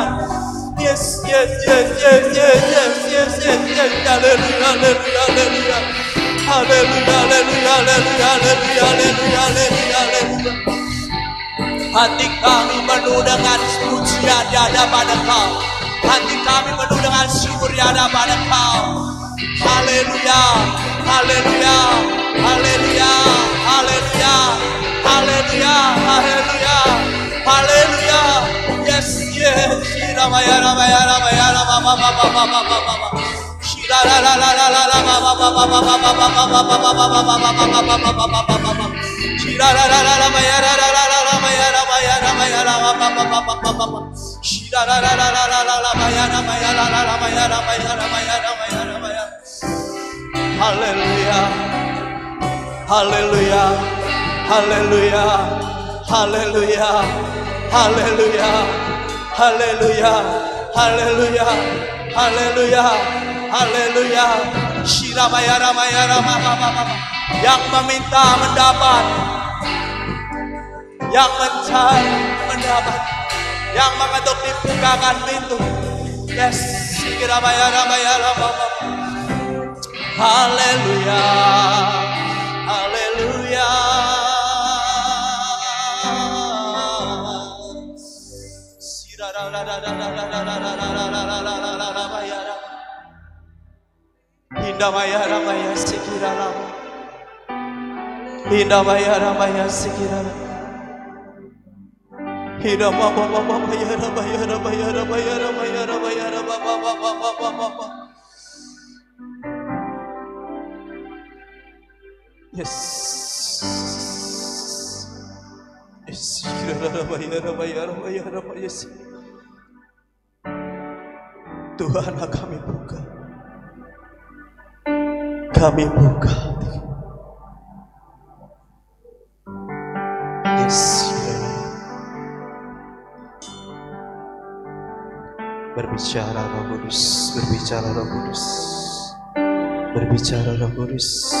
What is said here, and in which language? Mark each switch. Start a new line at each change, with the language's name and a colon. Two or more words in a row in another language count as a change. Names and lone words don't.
English: Yes, yes, yes, yes, yes, yes, yes, yes, yes.
Indonesian: Haleluya, haleluya, haleluya. Haleluya, haleluya, haleluya, haleluya, haleluya, haleluya, haleluya. Hati kami penuh dengan pujian di hadapan Engkau. Hati kami penuh dengan syukur di hadapan Engkau. Haleluya, haleluya, haleluya, haleluya, haleluya, haleluya, haleluya.
English: Yes, yes. Ramaya, ramaya, ramaya, ramaya, ramaya, ramaya. Shira la la la la la la mama mama mama mama mama mama mama. Shira la la la la maya la la la la maya la maya la maya la mama mama. Shira la la la la la la maya la maya la la maya la maya la maya la maya la maya. Hallelujah, hallelujah, hallelujah, hallelujah, hallelujah, hallelujah, hallelujah, hallelujah, hallelujah. Shira maya ramaya ramama.
Indonesian: Yang meminta mendapat, yang mencari mendapat, yang mengetuk dibukakan pintu.
English: Yes, shira maya ramaya ramama. Hallelujah, hallelujah. Shira la la la la la la la la la maya. Indah maya ramaya sikira la. Indah maya ramaya sikira la. Indah mama mama maya ramaya ramaya ramaya ramaya ramaya ramaya. Yes. Yes. Sikira ramaya ramaya ramaya ramaya.
Indonesian: Tuhan kami buka. Kami buka. Yes. Berbicara Roh Kudus, berbicara Roh Kudus, berbicara Roh Kudus.